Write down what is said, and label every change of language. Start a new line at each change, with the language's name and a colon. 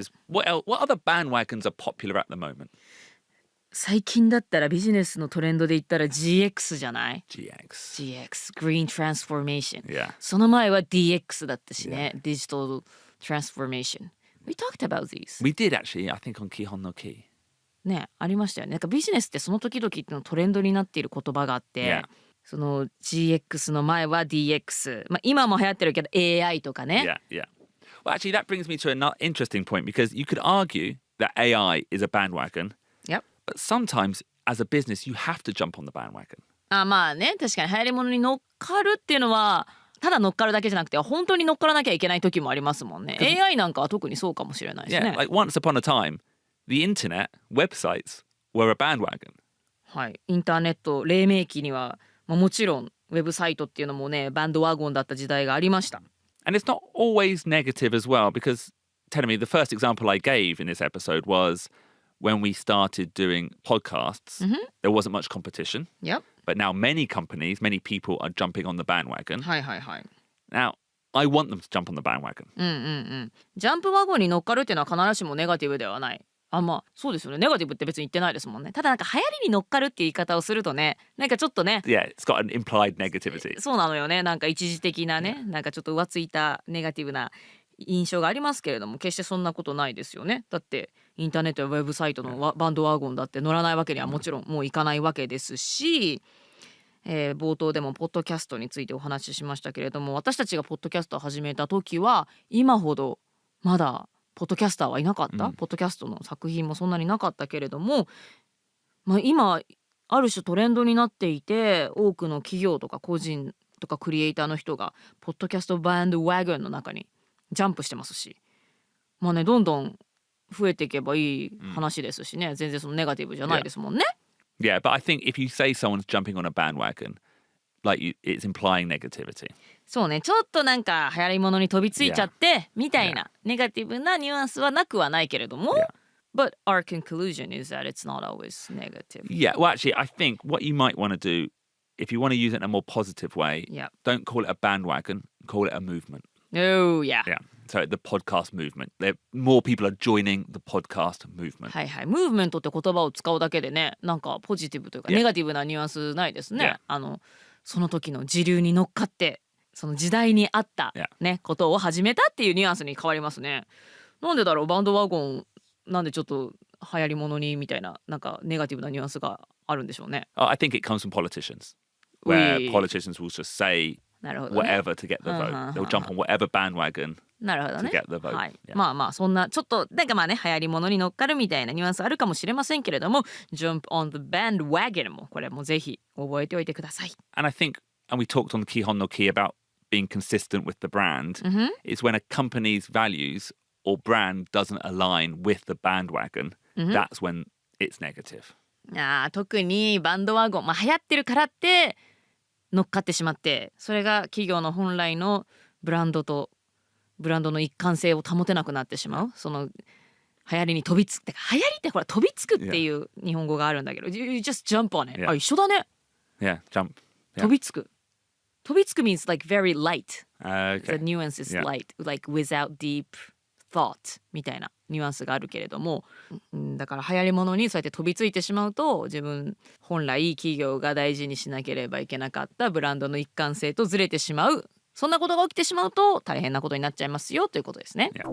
English: is what other bandwagons are popular at the moment?
Japanese: 最近だったらビジネスのトレンドで言ったら GX じゃない？
English: GX. Green Transformation、 Yeah.
Japanese: その前は DX だったしね、Digital Transformation。
English: We talked about these。 We did actually, I think, on 基本のKEY.
Japanese: ね、ありましたよね。なんかビジネスってその時々っていうのトレンドになっている言葉があって、
English: Yeah.
Japanese: その GX の前は DX、今も流行ってるけど AI とかね。
English: Yeah. Well, actually, that brings me to an interesting point because you could argue that AI is a bandwagon, Yep. but sometimes as a business, you have to jump on the bandwagon.
Japanese: ね、確かに流行り物に乗っかるっていうのはただ乗っかるだけじゃなくて本当に乗っからなきゃいけない時もありますもんね。 AI なんかは特にそうかもしれないですね。
English: Yeah, like once upon a time, the internet, websites were a bandwagon.
Japanese: はい、インターネット黎明期には、もちろんウェブサイトっていうのもねバンドワゴンだった時代がありました。
English: And it's not always negative as well because, telling me, the first example I gave in this episode was when we started doing podcasts, there wasn't much competition. Yep. But now many companies, many people are jumping on the bandwagon.
Japanese: はいはいはい。
English: Now, I want them to jump on the bandwagon.
Japanese: ジャンプワゴンに乗っかるっていうのは必ずしもネガティブではない。そうですよね。ネガティブって別に言ってないですもんね。ただなんか流行りに乗っかるっていう言い方をするとね、なんかちょっとね、
English: Yeah, it's got an implied negativity.
Japanese: そうなのよね。なんか一時的なね、なんかちょっと浮ついたネガティブな印象がありますけれども、決してそんなことないですよね。だってインターネットやウェブサイトのバンドワゴンだって乗らないわけにはもちろんもういかないわけですし、冒頭でもポッドキャストについてお話ししましたけれども、私たちがポッドキャストを始めた時は今ほどまだポッドキャスターはいなかった、ポッドキャストの作品もそんなになかったけれども、今ある種トレンドになっていて、多くの企業とか個人とかクリエイターの人がポッドキャストバンドワゴンの中にジャンプしてますし、どんどん増えていけばいい話ですしね、全然そのネガティブじゃないですもんね。
English: Yeah, but I think if you say someone's jumping on a bandwagon, it's implying negativity.
Japanese: そうね、ちょっとなんか流行り物に飛びついちゃってみたいなネガティブなニュアンスはなくはないけれども、
English: But our conclusion is that it's not always negative. Yeah, well, actually, I think what you might want to do, if you want to use it in a more positive way, don't call it a bandwagon, call it a movement. Oh, yeah. Yeah, so the podcast movement. More people are joining the podcast movement.
Japanese: はいはい、ムーブメントって言葉を使うだけでね、なんかポジティブというかネガティブなニュアンスないですね。その時の時流に乗っかって、その時代に合ったね、ことを始めたっていうニュアンスに変わりますね。なんでだろう、バンドワゴンなんでちょっと流行り物にみたいな、なんかネガティブなニュアンスがあるんでしょうね。
English: I think it comes from politicians, where politicians will just say whatever to get the vote. They'll jump on whatever bandwagon to get the vote.
Japanese: はい、そんなちょっとなんか流行り物に乗っかるみたいなニュアンスあるかもしれませんけれども、
English: jump on the bandwagon
Japanese: もこれもぜひ覚えておいてください。
English: And I think, and we talked on the 基本のKEY about being consistent with the brand, is when a company's values or brand doesn't align with the bandwagon, that's when it's negative.
Japanese: 特にバンドワゴン、流行ってるからって乗っかってしまって、それが企業の本来のブランドの一貫性を保てなくなってしまう。その流行りに飛びつくって、流行りってほら飛びつくっていう日本語があるんだけど、
English: You just jump on it.
Japanese: 一緒だね。
English: Yeah, jump.
Japanese: 飛びつく。
English: 飛びつく means like very light. Okay. The nuance is light, like without deep thought
Japanese: みたいなニュアンスがあるけれども、だから流行り物にそうやって飛びついてしまうと、自分本来企業が大事にしなければいけなかったブランドの一貫性とずれてしまう、そんなことが起きてしまうと大変なことになっちゃいますよということですね。